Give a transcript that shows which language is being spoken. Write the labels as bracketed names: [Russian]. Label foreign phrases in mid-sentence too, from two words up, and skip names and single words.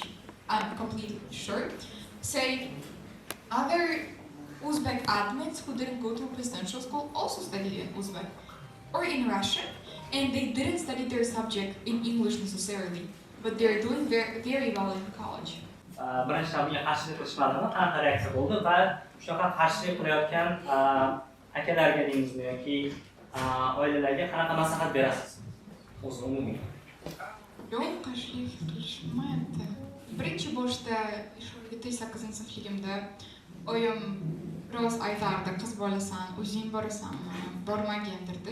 [English] I'm completely sure. Say, other Uzbek admins who didn't go to residential school also studied in Uzbek or in Russian, and they didn't study their subject in English necessarily, but they're doing very, very well in college. [Uzbek] Birinchidan bunga qarshilik qilishmadimi? Qanaqa reaksiya bo'ldi va shunaqa qarshilik qilayotgan akalarga deymizmi yoki oilalarga qanaqa maslahat berasiz? O'zi umumiy. Yo'q, qarshilik qilishmayapti. Birinchi boshda 8-sinfligimda oyim biroz aytardi, qiz bolasan, o'zing borasanmi, bormagandirdi.